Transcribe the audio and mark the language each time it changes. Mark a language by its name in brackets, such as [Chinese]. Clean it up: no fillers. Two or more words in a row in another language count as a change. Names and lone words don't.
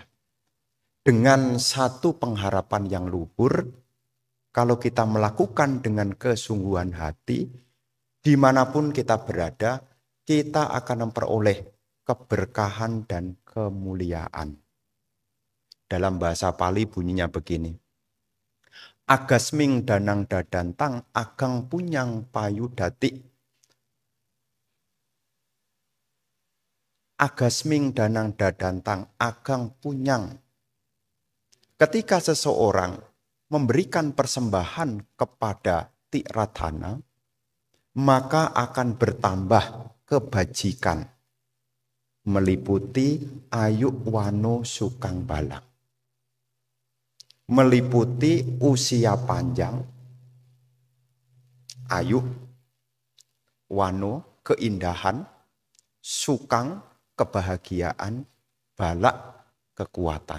[Indonesian] Dengan satu pengharapan yang luhur, kalau kita melakukan dengan kesungguhan hati, dimanapun kita berada, kita akan memperoleh keberkahan dan kemuliaan. Dalam bahasa Pali bunyinya begini. [Pali] Agasming danang dadantang agang punyang payudati. Agasming danang dadantang agang punyang [Indonesian] ketika seseorang memberikan persembahan kepada Tiradhana, maka akan bertambah kebajikan, meliputi [Pali] ayu wano sukang balang, [Indonesian] meliputi usia panjang, ayu, wano, keindahan, sukang, kebahagiaan, balak, kekuatan.